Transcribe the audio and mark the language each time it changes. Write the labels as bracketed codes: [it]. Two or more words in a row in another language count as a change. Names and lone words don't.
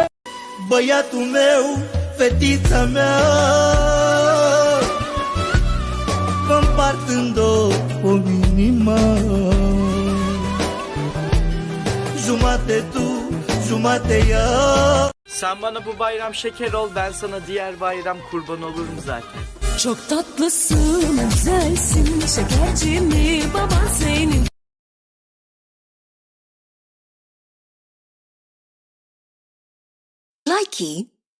[ro] Băiatul meu, fetița mea, împart în două o inima. Jumate tu, jumate ea. [tr] Sen bana bu bayram şeker ol, ben sana diğer bayram kurban olurum zaten. Çok tatlısın, güzelsin, şekerci mi baban senin? Likey.